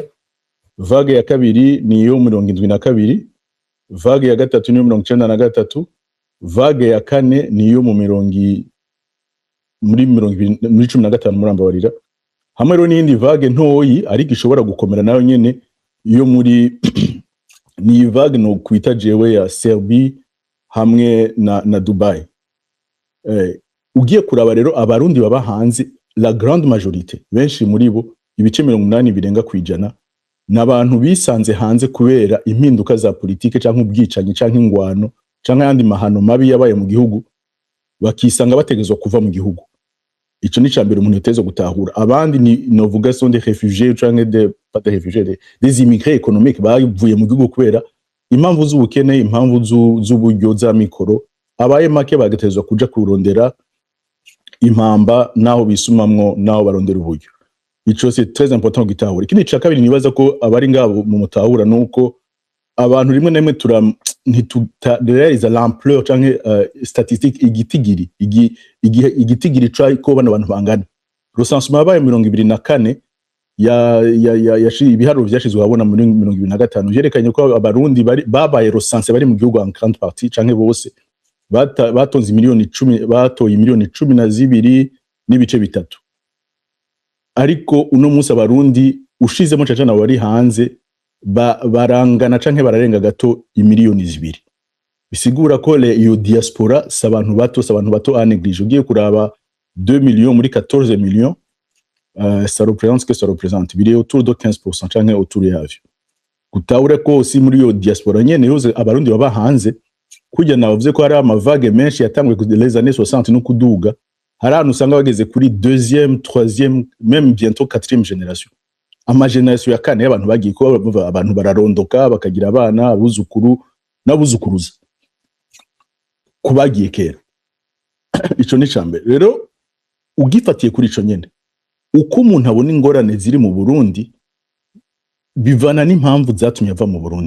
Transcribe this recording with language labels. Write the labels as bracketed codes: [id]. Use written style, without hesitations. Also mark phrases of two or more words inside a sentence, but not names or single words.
[rn] Vague ya kabiri niyo 72, vague ya gatatu niyo 93, vague ya kane niyo muri 2015 murambabarira. Hamwe rero n'indi vague ntoyi ariko ishobora gukomera nayo nyene iyo muri ni vague no kwita jewe ya Serbie hamwe na Dubai. Ugiye kuraba rero abarundi baba hanze, [fr] la grande majorité, [rn] benshi muri bo ibice 80 birenga kwijana n'abantu bisanze hanze kubera impinduka za politike canke ubwicanyi canke ingwano canke yandi mahano mabi yabaye mu gihugu, bakisanga bategezwa kuva mu gihugu. Ico ni cambere umuntu yiteze gutahura. Abandi ni novuga [fr] sont des réfugiés [rn] canke [fr] pas des réfugiés, des immigrés économiques [rn] bavuye mu gihugu kubera impamvu z'ubukene, impamvu z'uburyo za mikoro, abaye make bagatezwa kuja kurondera impamba naho bisumamwo naho barondera uburyo. Ico [fr] c'est très important [rn] gutahura. Ikindi ca kabiri nibaza ko abari ngabo mu mutahura nuko abantu rimwe na rimwe ntiturealiza l'ampleur canke statistique igitigiri ko bano bantu bangana. Recensement yabaye 2024 ibiharuro vyashizwe habona muri 2025 vyerekanye ko abarundi babaye recense bari mu gihugu [fr] en grande partie [rn] canke bose batonze miliyoni 10, batoye miliyoni 12 n'ibice bitatu. Ariko uno munsi abarundi ushizemo cacana bari hanze barangana canke bararenga gato imiliyoni 2. Bisigura ko iyo diaspora s'abantu bato [fr] a néglige. [rn] Ugiye kuraba 2 millions muri 14 millions, [fr] ça représente ce que ça représente, [rn] biri [fr] autour de 15% [rn] canke autour yavyo. Gutahure ko si muri iyo diaspora nyene yoze abarundi baba hanze, kujya navuze ko hari amavague menshi yatangwe ku [fr] les années 60 [rn] no kuduga, hari ahantu usanga bageze kuri [fr] 2e, 3e, même bientôt 4e génération. [rn] Amageneration ya kane y'abantu bagiye ko abantu bararondoka bakagira abana, abuzukuru n'abuzukuruza kubagiye kera. Ico ni cambere rero ugifatiye kuri ico nyene, uko umuntu abona ingorane ziri mu Burundi bivana n'impamvu zatumye ava mu Burundi.